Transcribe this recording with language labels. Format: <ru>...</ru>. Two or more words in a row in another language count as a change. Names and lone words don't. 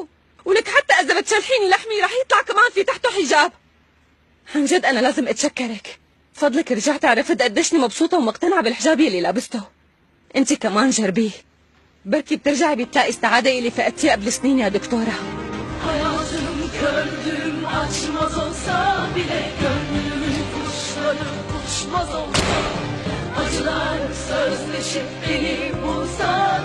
<ar>ولك حتى اذا بتشلحيني لحمي رح يطلع كمان في تحته حجاب. عن جد انا لازم اتشكرك، فضلك رجعت عرفت قديشني مبسوطه ومقتنعه بالحجاب اللي لابسته. انت كمان جربيه، بركي بترجعي بتلاقي السعاده اللي فقدتيها قبل سنين يا دكتوره.</ar> <tr>Hayatım kördüm açmaz olsa bile, gönlümün kuşları uçmaz olsa, acılar sözleşip beni bulsa</tr>